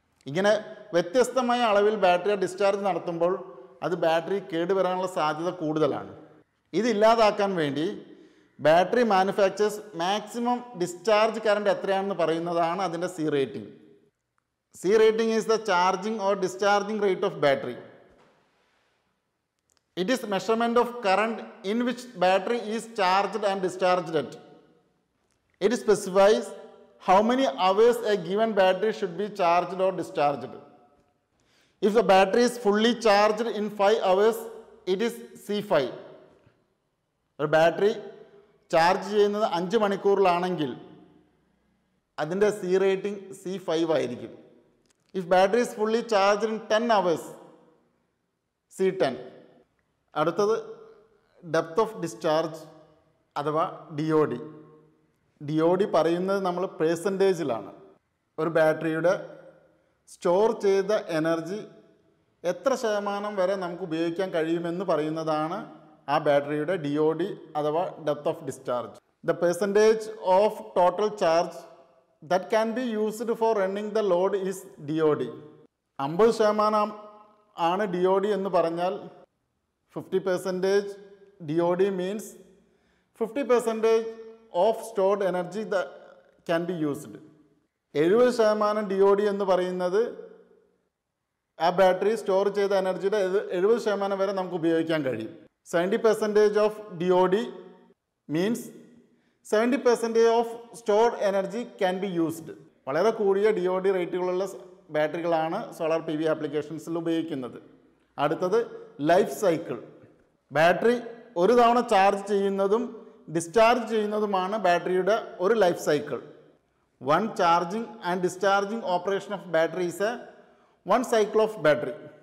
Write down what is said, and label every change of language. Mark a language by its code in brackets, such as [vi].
[ml] ഇങ്ങനെ വ്യത്യസ്തമായ അളവിൽ ബാറ്ററി ഡിസ്ചാർജ് നടത്തുമ്പോൾ അത് ബാറ്ററി കേടുവരാനുള്ള സാധ്യത കൂടുതലാണ്. ഇതില്ലാതാക്കാൻ വേണ്ടി battery manufacturers maximum discharge current എത്രയാണെന്ന് പറയുന്നതാണ് അതിൻ്റെ C rating. [en] C rating is the charging or discharging rate of battery. It is measurement of current in which battery is charged and discharged at. It specifies how many hours a given battery should be charged or discharged. If the battery is fully charged in 5 hours, it is C5. [ml] ഒരു battery charge ചെയ്യുന്നത് 5 മണിക്കൂറിലാണെങ്കിൽ അതിൻ്റെ C rating C5 ആയിരിക്കും. [en] If battery is fully charged in 10 hours, C10. [ml] അടുത്തത് depth of discharge അഥവാ DOD. DOD പറയുന്നത് നമ്മൾ പേഴ്സൻറ്റേജിലാണ്. ഒരു ബാറ്ററിയുടെ സ്റ്റോർ ചെയ്ത എനർജി എത്ര ശതമാനം വരെ നമുക്ക് ഉപയോഗിക്കാൻ കഴിയുമെന്ന് പറയുന്നതാണ് ആ ബാറ്ററിയുടെ DOD അഥവാ depth of discharge. [en] The percentage of total charge that can be used for running the load is DOD. [ml] 50% ആണ് DOD എന്ന് പറഞ്ഞാൽ [en] 50% DOD means 50% of stored energy that can be used. [ml] 70% DOD എന്ന് പറയുന്നത് ആ ബാറ്ററി സ്റ്റോർ ചെയ്ത എനർജിയുടെ 70% വരെ നമുക്ക് ഉപയോഗിക്കാൻ കഴിയും. [en] 70% of DOD means 70% of stored energy can be used. [ml] വളരെ കൂടിയ DOD റേറ്റുകളുള്ള ബാറ്ററികളാണ് സോളാർ PV ആപ്ലിക്കേഷൻസിൽ ഉപയോഗിക്കുന്നത്. അടുത്തത് ലൈഫ് സൈക്കിൾ. ബാറ്ററി ഒരു തവണ ചാർജ് ചെയ്യുന്നതും ഡിസ്ചാർജ് ചെയ്യുന്നതുമാണ് ബാറ്ററിയുടെ ഒരു life cycle. [en] One charging and discharging operation of battery is a one cycle of battery.